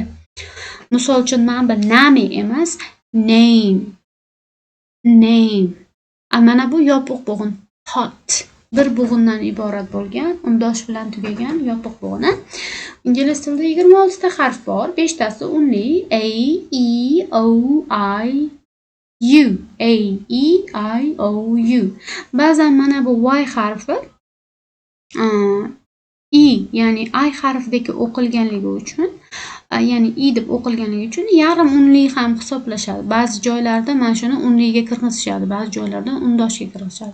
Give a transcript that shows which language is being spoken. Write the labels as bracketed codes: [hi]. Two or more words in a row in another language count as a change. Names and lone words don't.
[uz] Misol uchun mana bu name emas, name. Mana bu yopiq bo'g'in, hot. Bir bo'g'indan iborat bo'lgan, undosh bilan tugagan yopiq bo'g'in. Ingliz tilida 26 ta harf bor, 5 tasi unli, [en] a, e, o, i, u. A, e, i, o, u. [uz] Ba'zan mana bu y harfi ya'ni i harfidagi o'qilganligi uchun, ya'ni i deb o'qilganligi uchun yarim unli ham hisoblashadi. Ba'zi joylarda mana shuni unliga kirgizishadi, ba'zi joylarda undoshga kirgizishadi.